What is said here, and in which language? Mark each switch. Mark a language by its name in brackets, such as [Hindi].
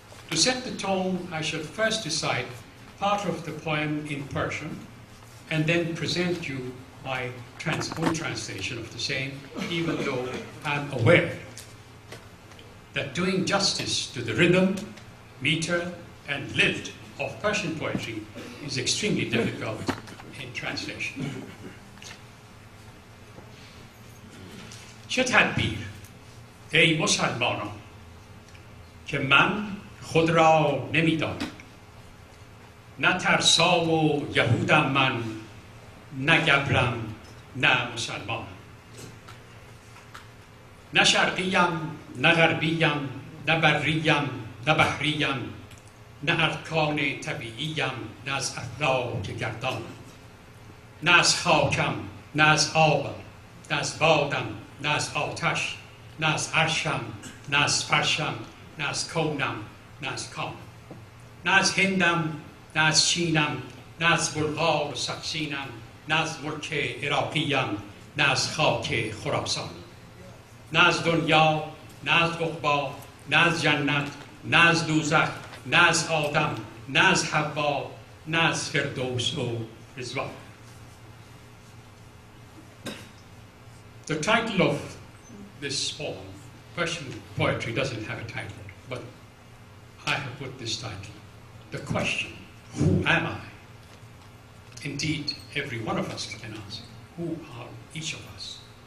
[English] To set the tone, I shall first recite part of the poem in Persian and then present you my own translation of the same, even though I'm aware that doing justice to the rhythm, meter, and lilt of Persian poetry is extremely difficult in translation. [Persian] چه تدبیر ای مسلمانان که من خود را نمیدانم، نه ترسا و یهودم من، نه گبرم نه مسلمانم، نه شرقیم نه غربیم نه بریم نه بحریم، نه ارکان طبیعیم، نه از افلاک گردان، نه از خاکم، نه از آبم، نه از بادم، نه از آتش، نه از عرشم، نه از فرشم، نه از کونم، نه از کام، نه از هندم، نه از چینم، نه از بلغار و سقسینم، نه از ملک عراقیم، نه از خاک خراسان، نه از دنیا، نه از عقبی، نه از جنت، نه از دوزخ، نه از آدم، نه از حوا، نه از فردوس و رضوان. [English] The title of this poem, Persian poetry doesn't have a title, but I have put this title, The Question, Who am I? Indeed, every one of us can ask, who are each of us?